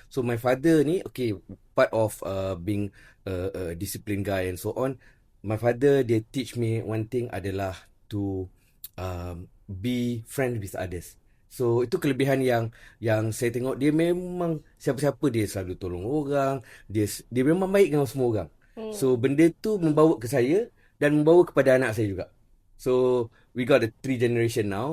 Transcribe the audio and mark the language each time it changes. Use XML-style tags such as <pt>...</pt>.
<en>So my father ni, okay, part of being a disciplined guy and so on, my father,</en> <ms>dia</ms> <en>teach me one thing adalah to be friend with others.</en> <ms>So itu kelebihan yang saya tengok, dia memang siapa-siapa dia selalu tolong orang, dia memang baik dengan semua orang. So benda tu membawa ke saya dan membawa kepada anak saya juga.</ms> <en>So we got the 3 generation now.</en>